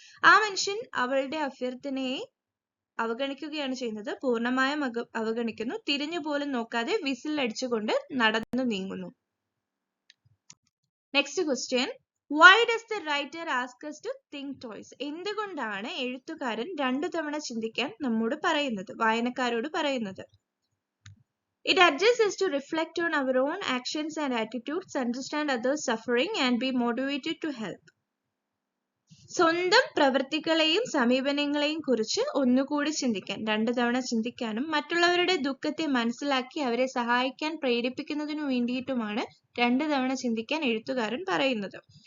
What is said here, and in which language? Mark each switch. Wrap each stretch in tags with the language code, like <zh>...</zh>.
<ml>ആ മനുഷ്യൻ അവളുടെ അഭ്യർത്ഥനയെ അവഗണിക്കുകയാണ് ചെയ്യുന്നത്, പൂർണ്ണമായും അവഗണിക്കുന്നു, തിരിഞ്ഞു പോലും നോക്കാതെ വിസിൽ അടിച്ചുകൊണ്ട് നടന്നു നീങ്ങുന്നു.</ml> <en>Next question, why does the writer ask us to think twice?</en> <ml>എന്തുകൊണ്ടാണ് എഴുത്തുകാരൻ 2 തവണ ചിന്തിക്കാൻ നമ്മോട് പറയുന്നത്, വായനക്കാരോട് പറയുന്നത്?</ml> <en>It urges us to reflect on our own actions and attitudes, understand others' suffering and be motivated to help.</en> <ml>സ്വന്തം പ്രവൃത്തികളെയും സമീപനങ്ങളെയും കുറിച്ച് ഒന്നുകൂടി ചിന്തിക്കാൻ, 2 തവണ ചിന്തിക്കാനും മറ്റുള്ളവരുടെ ദുഃഖത്തെ മനസ്സിലാക്കി അവരെ സഹായിക്കാൻ പ്രേരിപ്പിക്കുന്നതിനു വേണ്ടിയിട്ടുമാണ് 2 തവണ ചിന്തിക്കാൻ എഴുത്തുകാരൻ പറയുന്നത്.</ml>